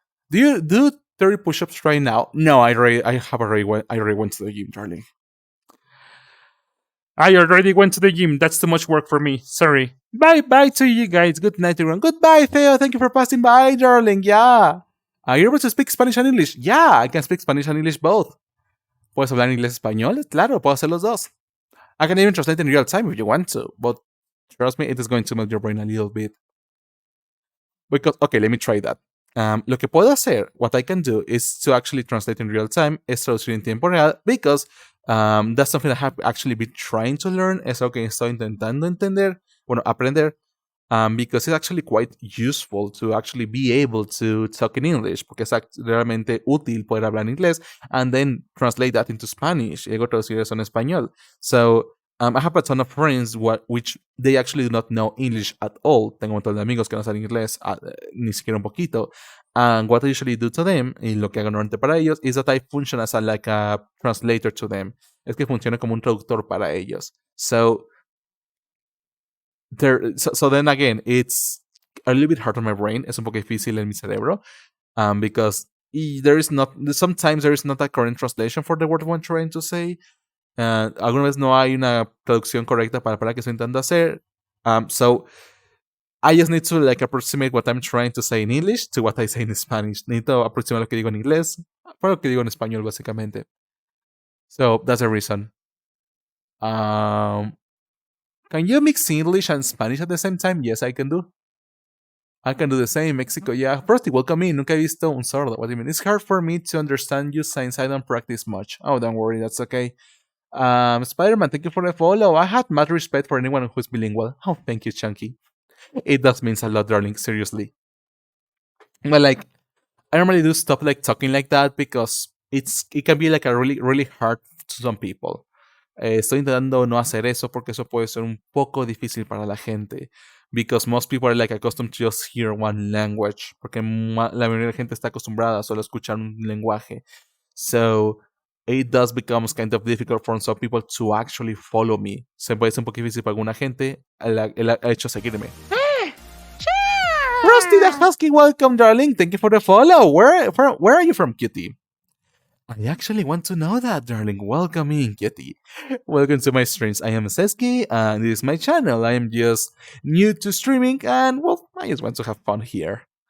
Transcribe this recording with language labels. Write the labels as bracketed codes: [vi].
[en] Do you do 30 push-ups right now? No, I already went to the gym, darling. I already went to the gym. That's too much work for me. Sorry. Bye to you guys. Good night, everyone. Goodbye, Theo. Thank you for passing by, darling. Yeah. Are you able to speak Spanish and English? Yeah, I can speak Spanish and English both. [es] ¿Puedes hablar inglés español? Claro, puedo hacer los dos. [en] I can even translate in real time if you want to, but trust me, it is going to melt your brain a little bit. Because, okay, let me try that. [es] Lo que puedo hacer, [en] what I can do is to actually translate in real time, [es] es traducir en tiempo real, [en] because that's something I have actually been trying to learn. [es] Es algo que estoy intentando aprender, [en] because it's actually quite useful to actually be able to talk in English, [es] porque es realmente útil poder hablar en inglés, [en] and then translate that into Spanish, [es] y luego traducir eso en español. [en] So, I have a ton of friends which they actually do not know English at all. [es] Tengo un montón de amigos que no saben inglés, ni siquiera un poquito. [en] And what I usually do to them, [es] y lo que hago normalmente para ellos, [en] is that I function as like a translator to them. [es] Es que funciona como un traductor para ellos. [en] So then again, it's a little bit hard on my brain. [es] Es un poco difícil en mi cerebro, [en] because sometimes there is not a current translation for the word I'm trying to say. [es] Alguna vez no hay una traducción correcta para que estoy intentando hacer. [en] So I just need to like approximate what I'm trying to say in English to what I say in Spanish. [es] Necesito aproximar lo que digo en inglés para lo que digo en español, básicamente. [en] So that's the reason. Can you mix English and Spanish at the same time? Yes, I can do. I can do the same in Mexico. Yeah, first, welcome in. [es] Nunca he visto un sordo. [en] What do you mean? It's hard for me to understand you since I don't practice much. Oh, don't worry, that's okay. Spider-Man, thank you for the follow. I had mad respect for anyone who's bilingual. Oh, thank you, Chunky. It does mean a lot, darling. Seriously. But like, I normally do stop like talking like that because it can be like a really, really hard to some people. [es] Estoy intentando no hacer eso porque eso puede ser un poco difícil para la gente. [en] Because most people are like accustomed to just hear one language. [es] Porque la mayoría de la gente está acostumbrada a solo escuchar un lenguaje. [en] So it does become kind of difficult for some people to actually follow me. [es] Se puede ser un poco difícil para alguna gente el hecho de seguirme. [en] Rusty the Husky, welcome, darling. Thank you for the follow. Where are you from, Kitty? I actually want to know that, darling. Welcome in, Kitty. Welcome to my streams. I am Sesky, and this is my channel. I am just new to streaming, and well, I just want to have fun here.